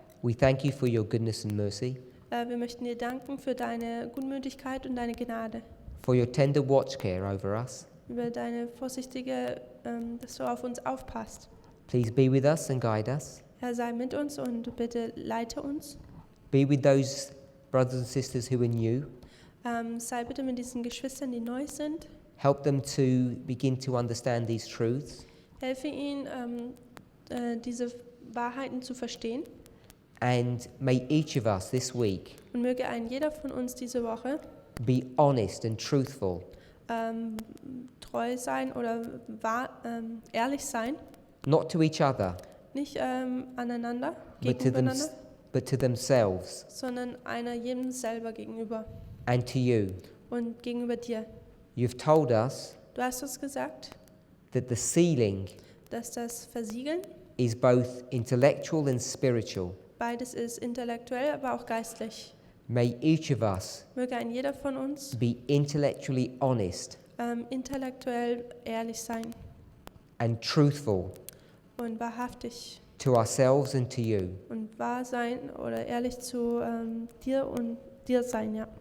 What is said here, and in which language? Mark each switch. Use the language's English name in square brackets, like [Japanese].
[English] we thank you for your goodness and mercy, [German] wir möchten dir danken für deine Gutmütigkeit und deine Gnade, [English] for your tender watch care over us. [German] über deine vorsichtige, dass du auf uns aufpasst. [English] Please be with us and guide us. [German] Herr, sei mit uns und bitte leite uns. [English] Be with those brothers and sisters who are new. [German] Sei bitte mit diesen Geschwistern, die neu sind. [English] Help them to begin to understand these truths. [German] Helfe ihnen, diese Wahrheiten zu verstehen. [English] And may each of us this week [German] Und möge jeder von uns diese Woche [English] be honest and truthful, [German] treu sein oder ehrlich sein. [English] not to each other, [German] Nicht aneinander, [English] but but to themselves [German] sondern einer jedem selber gegenüber [English] and to you. [German] und gegenüber dir. [English] You've told us [German] Du hast uns gesagt, [English] that the sealing [German] dass das Versiegeln, [English] is both intellectual and spiritual. [German] beides ist intellektuell, aber auch geistlich. [English] May each of us [German] Möge jeder von uns [English] be intellectually honest [German] intellektuell ehrlich sein [English] and truthful [German] und wahrhaftig [English] to ourselves and to you [German] und wahr sein oder ehrlich zu dir und dir sein, ja.